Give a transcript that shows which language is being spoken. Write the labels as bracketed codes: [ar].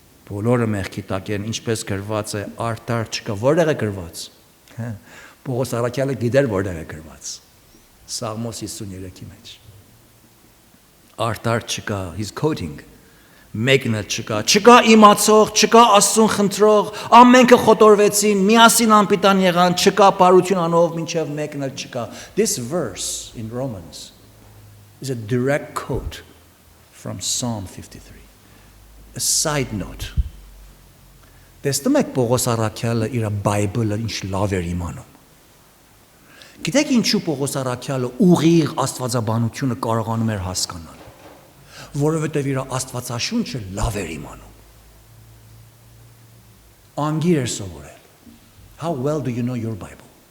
[hy] Բոլորը մեղքի տակ են, ինչպես գրված է, արդար չկա, որտեղ է գրված, Պողոս առաքյալը գիտեր որտեղ է գրված, Սաղմոս 53-ի մեջ, արդար չկա, [en] he's quoting, [hy] մեկն էլ չկա իմացող, չկա Աստծուն խնդրող, ամենքը խոտորվեցին, միասին անպիտան եղան, չկա բարություն անող, մինչև մեկն էլ չկա. [en] This verse in Romans is a direct quote from Psalm 53. A side note. [hy] Տեսնում եք Պողոս առաքյալը իր Bible-ը ինչ լավ էր իմանում. Գիտեք ինչու Պողոս առաքյալը ուղիղ աստվածաբանությունը կարողանում էր հասկանալ, որովհետև իր աստվածաշունչը լավ էր իմանում։ Անգիր էր սովորել։ [en] How well do you know your Bible?